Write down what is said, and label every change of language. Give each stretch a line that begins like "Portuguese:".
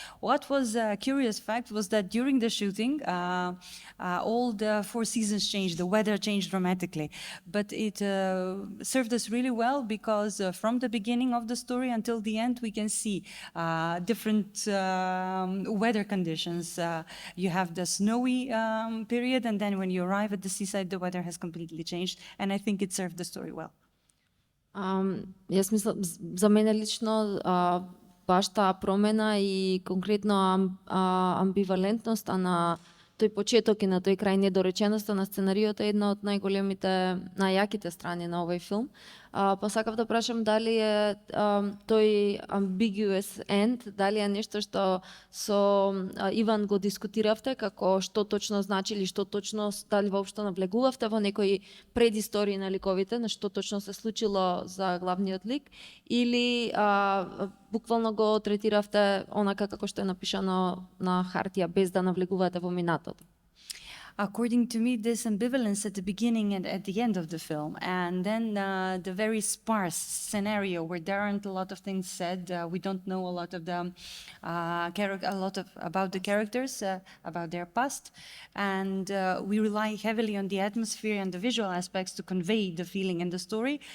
English: What was a curious fact was that during the shooting, all the 4 seasons changed, the weather changed dramatically, but it served us really well because from the beginning of the story until the end, we can see different weather conditions. You have the snowy period, and then when you arrive at the seaside, the weather has completely changed, and I think it served the story well.
Macedonian: Јас мислам, за мене лично баш таа промена и конкретно амбивалентноста на тој почеток и на тој крај, недореченоста на сценариото е една од најголемите, најјаките страни на овој филм. Па сакав да прашам дали е тој
English: ambiguous end,
Macedonian: дали е нешто што со Иван го дискутиравте, како што точно значи или што точно, дали воопшто навлегувавте во некои предистории на ликовите, на што точно се случило за главниот лик, или буквално го третиравте онака како што е напишано на хартија, без да навлегувате во минатото?
English: According to me, this ambivalence at the beginning and at the end of the film, and then the very sparse scenario where there aren't a lot of things said. We don't know a lot of the about the characters, about their past, and we rely heavily on the atmosphere and the visual aspects to convey the feeling and the story.